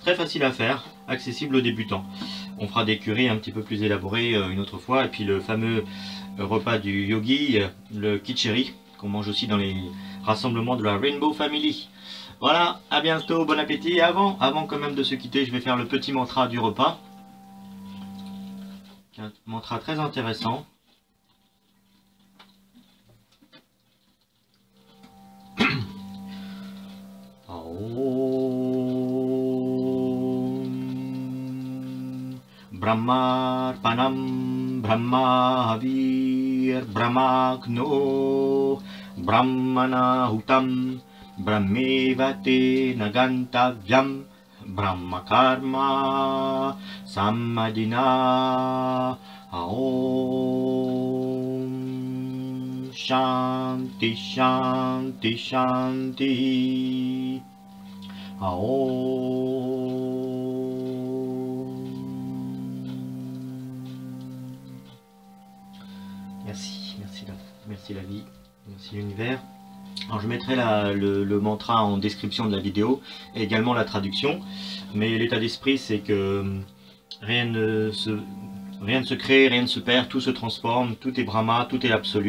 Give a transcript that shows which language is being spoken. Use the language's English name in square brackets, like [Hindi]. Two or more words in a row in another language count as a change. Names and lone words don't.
[French] très facile à faire, accessible aux débutants. On fera des currys un petit peu plus élaborés une autre fois, et puis le fameux repas du yogi, le kitcheri, qu'on mange aussi dans les rassemblements de la Rainbow Family. Voilà, à bientôt, bon appétit. Et avant quand même de se quitter, je vais faire le petit mantra du repas. Un mantra très intéressant. [Sanskrit] ब्रह्मार्पणम् ब्रह्मविर् ब्रह्माग्नो ब्रह्मणाहुतम् ब्रह्मेवते नगन्तव्यम् ब्रह्मकर्म सम्मदिना ओम् शान्ति शान्ति शान्ति ओम्. [French] Merci la vie, merci l'univers. Alors je mettrai le mantra en description de la vidéo et également la traduction. Mais l'état d'esprit c'est que rien ne se crée, rien ne se perd, tout se transforme, tout est Brahma, tout est l'absolu.